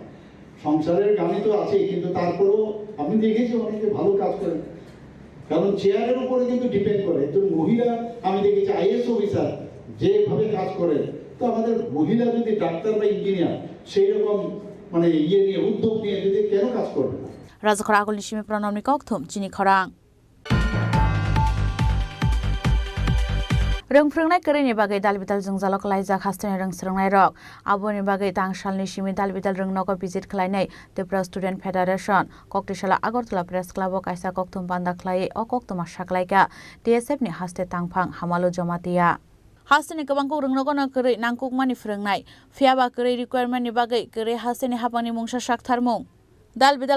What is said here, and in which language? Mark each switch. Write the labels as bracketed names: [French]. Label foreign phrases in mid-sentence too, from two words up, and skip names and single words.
[Bangla] সংসারের গানে তো আছেই, কিন্তু তারপরেও আমি দেখেছি অনেকে ভালো কাজ করেন, কারণ চেয়ারের উপরে কিন্তু ডিপেন্ড করে। একজন মহিলা আমি দেখেছি আইএস অফিসার যেভাবে কাজ করেন, তো আমাদের মহিলা যদি ডাক্তার বা ইঞ্জিনিয়ার সেই রকম মানে নিয়ে উদ্যোগ নিয়ে যদি কেন কাজ করবে না। [Kok Borok] রাজখরা আগলনি সিমি প্রণামনি ককথুম চিনি খরাং रोंफ्रोंनाय करेनि बागै दालबिदाल जों जालक लाइजाक हास्टेनि रोंस्रोंनाय रक आबोनि बागै तांसालनि सिमि दालबिदाल रोंनोको भिजिट खालायनाय त्रिपुरा स्टुडेन्ट फेडारेशन कक्तिशाला आगरतला प्रेस क्लाबो कायसा कक्तुम बान्दा खालायै अ कक्तुमा साख्लायगा TSF नि हास्ते तांफां हामालो जमातिया हास्तेनि गोबांखौ रोंनोगोनां करै नांकुकमानि फोरोंनाय फियाबा करै रिक्वायरमेन्टनि बागै करै हास्तेनि हाबानि मुंसा साखथारमुं दालबिदाल